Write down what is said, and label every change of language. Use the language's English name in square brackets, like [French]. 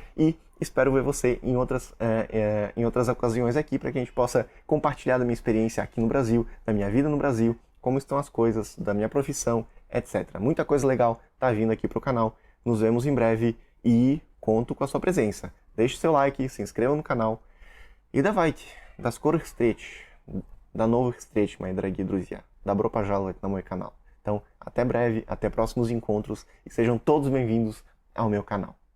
[Portuguese] E espero ver você em outras ocasiões aqui, para que a gente possa compartilhar da minha experiência aqui no Brasil, da minha vida no Brasil, como estão as coisas, da minha profissão, etc. Muita coisa legal tá vindo aqui pro canal. Nos vemos em breve e conto com a sua presença. Deixe seu like, se inscreva no canal. [Russian] И давайте, до скорых встреч, до новых встреч, мои дорогие друзья. Добро пожаловать на мой канал. [Portuguese] Então, até breve, até próximos encontros e sejam todos bem-vindos ao meu canal.